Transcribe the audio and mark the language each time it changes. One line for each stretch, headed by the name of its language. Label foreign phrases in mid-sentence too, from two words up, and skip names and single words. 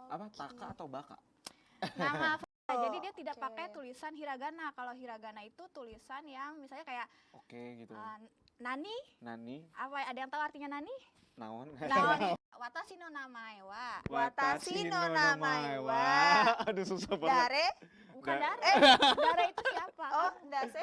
Indonesian: Apa taka atau baka? Nama jadi dia tidak Oke. pakai tulisan hiragana. Kalau hiragana itu tulisan yang misalnya kayak Oke gitu. nani, Nani, apa ada yang tahu artinya nani? naon? Naon?
Japanese: 私の名前は. 私の名前は.
Indonesian: Aduh susah banget. Dare. Bukan Da- Dare. Dare itu siapa? Oh, dase.